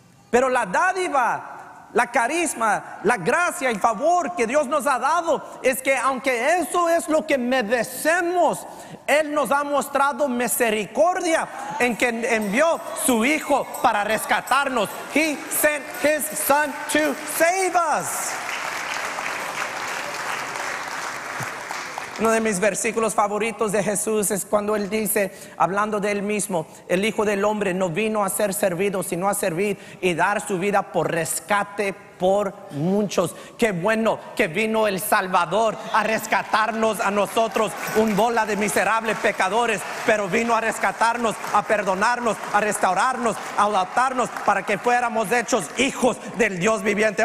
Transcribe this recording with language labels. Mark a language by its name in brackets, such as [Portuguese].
[Spanish] Pero la dádiva, la carisma, la gracia y favor que Dios nos ha dado es que aunque eso es lo que merecemos, Él nos ha mostrado misericordia en que envió su Hijo para rescatarnos. [English] He sent His Son to save us. [Spanish] Uno de mis versículos favoritos de Jesús es cuando Él dice, hablando de Él mismo, el Hijo del Hombre no vino a ser servido, sino a servir y dar su vida por rescate por muchos. Qué bueno que vino el Salvador a rescatarnos a nosotros, un bola de miserables pecadores, pero vino a rescatarnos, a perdonarnos, a restaurarnos, a adoptarnos para que fuéramos hechos hijos del Dios viviente.